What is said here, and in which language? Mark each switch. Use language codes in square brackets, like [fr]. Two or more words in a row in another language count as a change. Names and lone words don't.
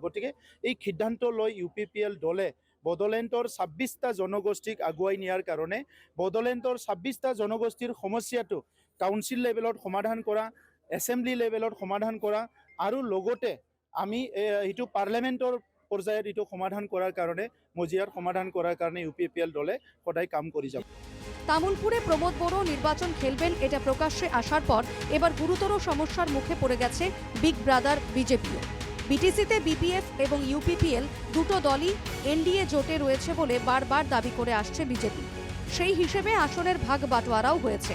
[as] গতিকে এই সিদ্ধান্ত লৈ UPPL দলে বড়োলেণ্ডৰ 26টা জনগোষ্ঠীক আগুৱাই নিয়াৰ কাৰণে বড়োলেণ্ডৰ 26টা জনগোষ্ঠীৰ সমস্যাটো [en] council levelত [as] সমাধান কৰা, [en] assembly levelত [as] সমাধান কৰা, আৰু লগতে আমি এইটো পাৰ্লিয়ামেণ্টৰ পৰ্যায়ত এইটো সমাধান কৰাৰ কাৰণে, মজিয়াৰ সমাধান কৰাৰ কাৰণে UPPL দলে সদায় কাম কৰি যাব। [bn] তামুলপুরে প্রমোদ বড়ো নির্বাচন খেলবেন এটা প্রকাশ্যে আসার পর এবার গুরুতর সমস্যার মুখে পড়ে গেছে [en] big brother [bn] বিজেপিও। বিটিসিতে বিপিএফ এবং ইউপিপিএল দুটো দলই এনডিএ জোটে রয়েছে বলে বারবার দাবি করে আসছে বিজেপি। সেই হিসেবে আসনের ভাগ বাটোয়ারাও হয়েছে।